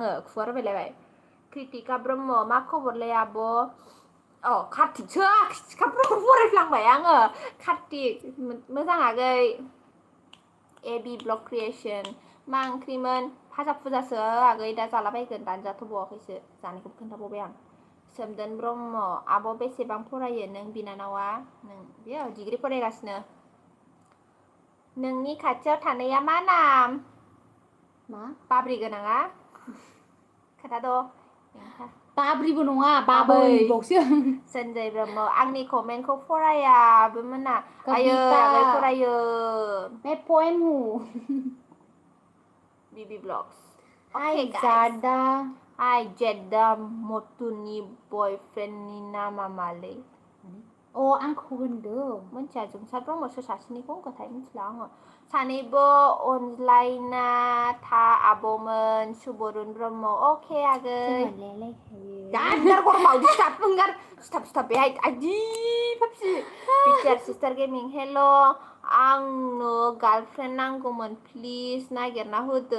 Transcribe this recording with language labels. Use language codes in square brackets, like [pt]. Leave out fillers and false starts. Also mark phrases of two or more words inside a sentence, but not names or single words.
[brx] आङो खुगा रमायलायबाय कृतिका ब्रह्म मा खबरलै आब' कार्तिकसो सिखाफोरखौ फरायफ्लांबाय आङो कार्तिक मोजां आगै AB [en] blog creation [brx] मा ओंख्रिमोन फाजा फुजासो आगै दा जालाबायगोन दानजाथ'बावाखैसो जानायखौ खोन्थाबावबाय आं सोमदोन ब्रह्म आब' बेसेबां फरायो नों बिनानावा नों बेयो डिग्रि फरायगासिनो नोंनि खाथियाव थानाया मा नाम मा बाब्रि गोनाङा खोन्थाद' बाब्रिबो नङा बाबैबावसो सन्जय ब्रह्म आंनि कमेन्टखौ फरायाबो मोना आयै कविता आगै फरायो [hi] मैं पोएम हूँ [brx] BB ब्लग्स हाय [en] Okay guys [brx] जादा हाय जेदा मटुनि बयफ्रेन्डनि नामा मालै अ आंखौ होनदों मोनथिया जोंसार ब्रह्मसो सासेनिखौ होनखाथाय मिथिला आङो सानैबो अनज्लायना था आब'मोन सुबरुन ब्रह्म अके आगै गार गरमाव सिथाब बेहाय आइदि फाबसि [en] picture sister gaming [brx] हेल' आंनो गार्लफ्रेन्ड नांगौमोन प्लिज नागिरना होदो